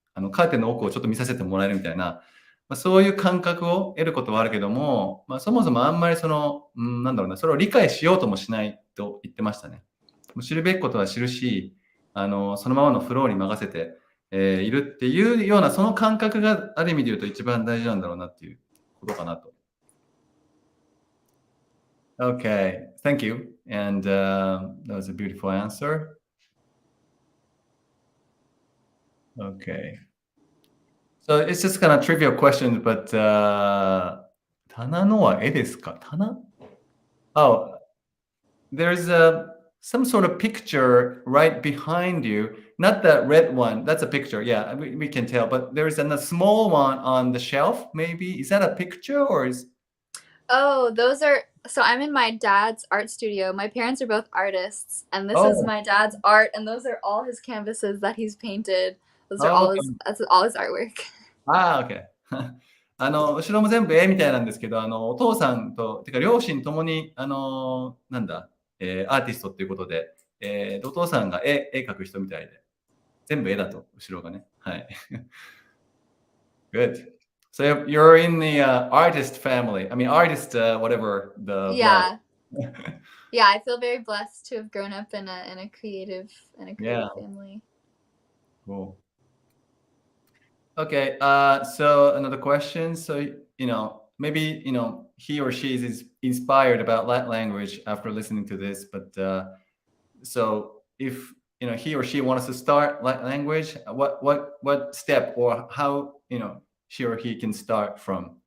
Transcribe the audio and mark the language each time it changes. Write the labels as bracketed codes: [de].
[ja] カーテンの奥をちょっと見させてもらえるみたいな、そういう感覚を得ることはあるけども、そもそもあんまりそれを理解しようともしないと言ってましたね。知るべきことは知るし、そのままのフローに任せて、いるっていうような、その感覚がある意味で言うと一番大事なんだろうなっていうことかなと。 [en] Okay, thank you. And that was a beautiful answer. Okay. So it's just kind of trivial question, but [ja] 棚のは絵ですか？ [en] 棚 Oh, there's some sort of picture right behind you. Not that red one. That's a picture. Yeah, we can tell. But there's a small one on the shelf. Maybe is that a picture or is? Oh, those are so I'm in my dad's art studio. My parents are both artists, and this is Oh, my dad's art, and those are all his canvases that he's painted. Those are oh, all his okay. that's all his artwork. [ja] OK 後ろも全部絵みたいなんですけど、お父さんと、てか両親ともに、アーティストっていうことで、お父さんが絵描く人みたいで、全部絵だと、後ろがね。はい。 [en] Good. So you're in the artist family. I mean, artist, whatever the blood. Yeah. Yeah, I feel very blessed to have grown up in a creative Yeah, family. cool. Okay, so another question. So, maybe, he or she is inspired about that language after listening to this, but so if, he or she wants to start language, what step or how, she or he can start from?